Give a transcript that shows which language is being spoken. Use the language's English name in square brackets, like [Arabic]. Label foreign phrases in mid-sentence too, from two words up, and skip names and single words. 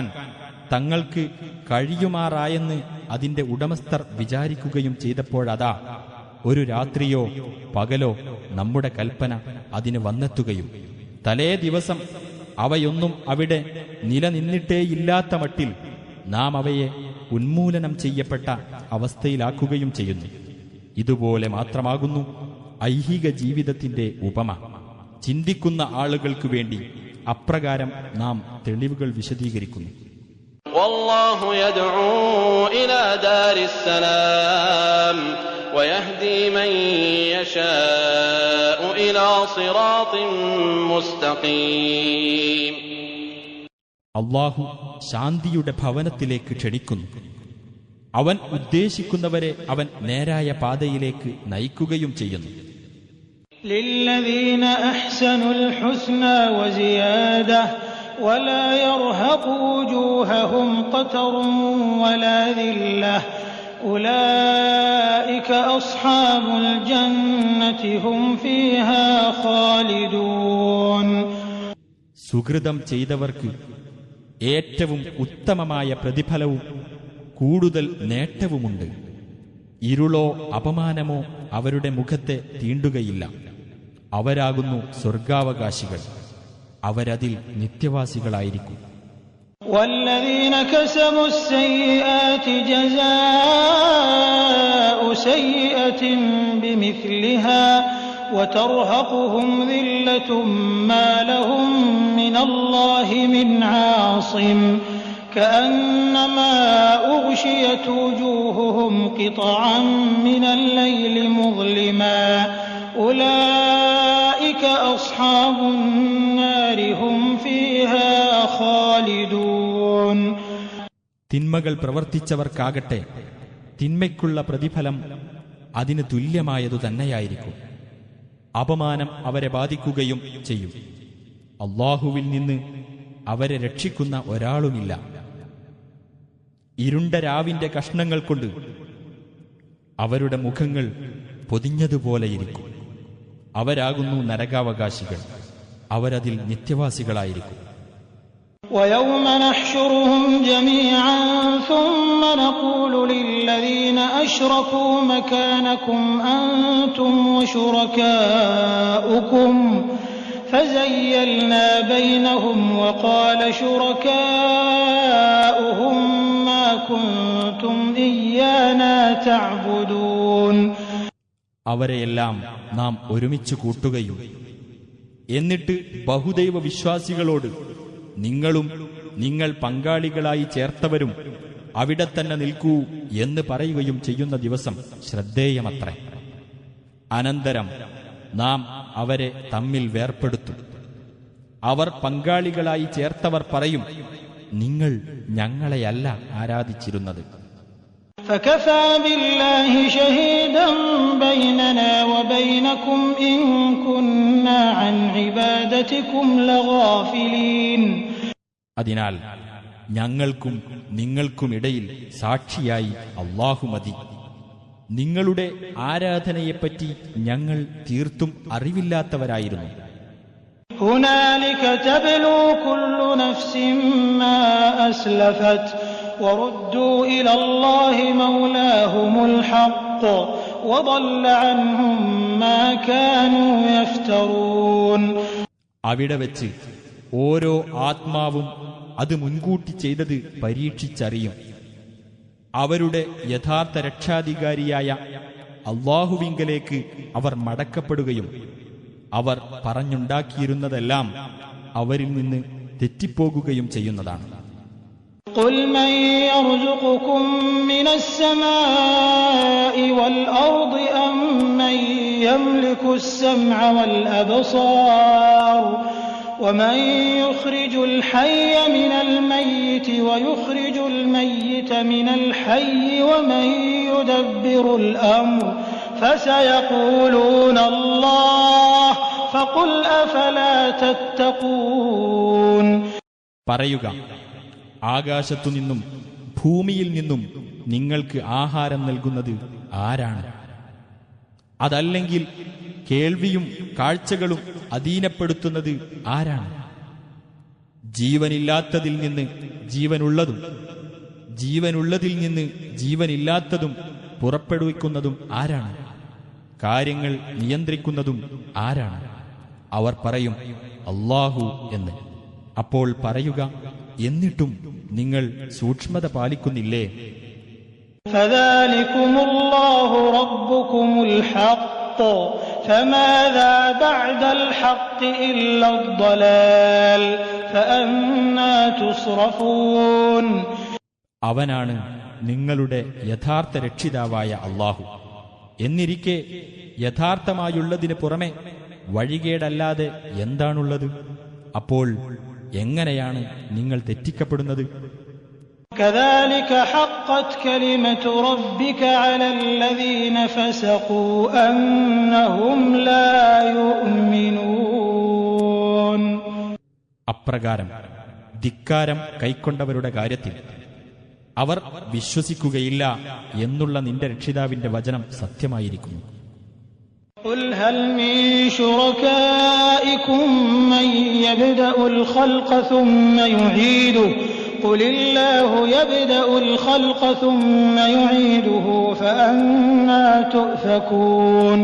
[Malayalam] തങ്ങൾക്ക് കഴിയുമാറായെന്ന് അതിന്റെ ഉടമസ്ഥർ വിചാരിക്കുകയും ചെയ്തപ്പോഴതാ ഒരു രാത്രിയോ പകലോ നമ്മുടെ കൽപ്പന അതിന് വന്നെത്തുകയും തലേ ദിവസം അവയൊന്നും അവിടെ നിലനിന്നിട്ടേയില്ലാത്ത മട്ടിൽ നാം അവയെ ഉന്മൂലനം ചെയ്യപ്പെട്ട അവസ്ഥയിലാക്കുകയും ചെയ്യുന്നു. ഇതുപോലെ മാത്രമാകുന്നു ഐഹിക ജീവിതത്തിന്റെ ഉപമ. ചിന്തിക്കുന്ന ആളുകൾക്ക് വേണ്ടി അപ്രകാരം നാം തെളിവുകൾ വിശദീകരിക്കുന്നു. [Arabic] والله يدعو إلى دار السلام ويهدي من يشاء إلى صراط مستقيم. [Malayalam] അല്ലാഹു ശാന്തിയുടെ ഭവനത്തിലേക്ക് ക്ഷണിക്കുന്നു. അവൻ ഉദ്ദേശിക്കുന്നവരെ അവൻ നേരായ പാതയിലേക്ക് നയിക്കുകയും ചെയ്യുന്നു. [Arabic] للذين أحسنوا الحسنى وزيادة ولا يرهق وجوههم قتر ولا ذلة أولئك أصحاب الجنة هم فيها خالدون. [Malayalam] സുകൃതം ചെയ്തവർക്ക് ഏറ്റവും ഉത്തമമായ പ്രതിഫലവും കൂടുതൽ നേട്ടവുമുണ്ട്. ഇരുളോ അപമാനമോ അവരുടെ മുഖത്തെ തീണ്ടുകയില്ല. അവരാകുന്നു സ്വർഗാവകാശികൾ. അവരതിൽ നിത്യവാസികളായിരിക്കും. [Arabic] والذين كسبوا السيئات جزاء سيئة بمثلها وترهقهم ذلة ما لهم من الله من عاصم كأنما أغشيت وجوههم قطعا من الليل مظلما أولئك أصحاب النار هم فيها خالدون. [Malayalam] തിന്മകൾ പ്രവർത്തിച്ചവർക്കാകട്ടെ തിന്മയ്ക്കുള്ള പ്രതിഫലം അതിന് തുല്യമായതു തന്നെയായിരിക്കും. അപമാനം അവരെ ബാധിക്കുകയും ചെയ്യും. അല്ലാഹുവിൽ നിന്ന് അവരെ രക്ഷിക്കുന്ന ഒരാളുമില്ല. ഇരുണ്ട രാവിന്റെ കഷ്ണങ്ങൾ കൊണ്ട് അവരുടെ മുഖങ്ങൾ പൊതിഞ്ഞതുപോലെയിരിക്കും. അവരാകുന്നു നരകാവകാശികൾ. അവരതിൽ നിത്യവാസികളായിരിക്കും. [Arabic] ويوم نحشرهم جميعا ثم نقول للذين أشركوا مكانكم أنتم وشركاؤكم فزيلنا بينهم وقال شركاؤهم ما كنتم إيانا تعبدون. [Malayalam] അവരെയെല്ലാം നാം ഒരുമിച്ച് കൂട്ടുകയും എന്നിട്ട് ബഹുദൈവ വിശ്വാസികളോട് നിങ്ങളും നിങ്ങൾ പങ്കാളികളായി ചേർത്തവരും അവിടെ തന്നെ നിൽക്കൂ എന്ന് പറയുകയും ചെയ്യുന്ന ദിവസം ശ്രദ്ധേയമത്രേ. അനന്തരം നാം അവരെ തമ്മിൽ വേർപെടുത്തും. അവർ പങ്കാളികളായി ചേർത്തവർ പറയും, നിങ്ങൾ ഞങ്ങളെയല്ല ആരാധിച്ചിരുന്നത്. [Arabic] فكفى بالله شهيدا بيننا وبينكم إن كنا عن عبادتكم لغافلين. [Malayalam] അതിനാൽ ഞങ്ങൾക്കും നിങ്ങൾക്കുമിടയിൽ സാക്ഷിയായി അല്ലാഹു മതി. നിങ്ങളുടെ ആരാധനയെപ്പറ്റി ഞങ്ങൾ തീർത്തും അറിവില്ലാത്തവരായിരുന്നു. [Arabic] هنالك تبلو كل نفس ما أسلفت وردوا إلى الله مولاهم الحق وضل عنهم ما كانوا يفترون. [Malayalam] അവിടെ വെച്ച് ഓരോ ആത്മാവും അത് മുൻകൂട്ടി ചെയ്തത് പരീക്ഷിച്ചറിയും. അവരുടെ യഥാർത്ഥ രക്ഷാധികാരിയായ അല്ലാഹുവിങ്കലേക്ക് അവർ മടക്കപ്പെടുകയും അവർ പറഞ്ഞുണ്ടാക്കിയിരുന്നതെല്ലാം അവരിൽ നിന്ന് തെറ്റിപ്പോകുകയും ചെയ്യുന്നതാണ്. [Arabic] قل من يرزقكم من السماء والأرض أم من يملك السمع والأبصار ومن يخرج الحي من الميت ويخرج الميت من الحي ومن يدبر الأمر فسيقولون الله فقل أفلا تتقون. [Malayalam] പറയുക, ആകാശത്തുനിന്നും ഭൂമിയിൽ നിന്നും നിങ്ങൾക്ക് ആഹാരം നൽകുന്നത് ആരാണ്? അതല്ലെങ്കിൽ കേൾവിയും കാഴ്ചകളും അധീനപ്പെടുത്തുന്നത് ആരാണ്? ജീവനില്ലാത്തതിൽ നിന്ന് ജീവനുള്ളതും ജീവനുള്ളതിൽ നിന്ന് ജീവനില്ലാത്തതും പുറപ്പെടുവിക്കുന്നതും ആരാണ്? കാര്യങ്ങൾ നിയന്ത്രിക്കുന്നതും ആരാണ്? അവർ പറയും, അല്ലാഹു എന്ന്. അപ്പോൾ പറയുക, എന്നിട്ടും നിങ്ങൾ സൂക്ഷ്മത പാലിക്കുന്നില്ലേ? [Arabic] فذلكم الله ربكم الحق فماذا بعد الحق إلا الضلال فأنى تصرفون. [Malayalam] അവനാണ് നിങ്ങളുടെ യഥാർത്ഥ രക്ഷിതാവായ അല്ലാഹു. എന്നിരിക്കെ യഥാർത്ഥമായുള്ളതിന് പുറമെ വഴികേടല്ലാതെ എന്താണുള്ളത്? അപ്പോൾ എങ്ങനെയാണ് നിങ്ങൾ തെറ്റിക്കപ്പെടുന്നത്? [Arabic] كذلك حقت كلمة ربك على الذين فسقوا أنهم لا يؤمنون. [Malayalam] അപ്രകാരം ധിക്കാരം കൈക്കൊണ്ടവരുടെ കാര്യത്തിൽ അവർ വിശ്വസിക്കുകയില്ല എന്നുള്ള നിന്റെ രക്ഷിതാവിന്റെ വചനം സത്യമായിരിക്കുന്നു. [Arabic] قل هل من شركائكم من يبدأ الخلق ثم يعيده قل الله يبدأ الخلق ثم يعيده فأنى تؤفكون.